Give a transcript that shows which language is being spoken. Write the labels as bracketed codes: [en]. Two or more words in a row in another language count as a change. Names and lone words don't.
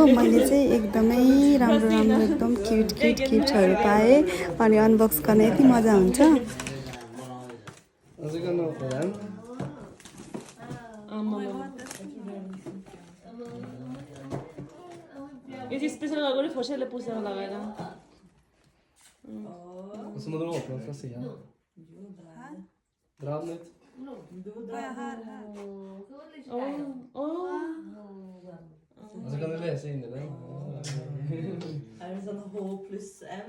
[ne] मैले चाहिँ एकदमै राम्रो एकदम [en] cute giftहरू [ne] पाएँ। अनि अनबक्स गर्न यति मजा हुन्छ। अझै गर्न खोलाम यो चाहिँ स्पेसल गरी फोसेले पुसेर लगाएर [no] Så må du åpne fra siden. Dra den ut. Og så kan du lese inni den. Er det sånn H pluss M?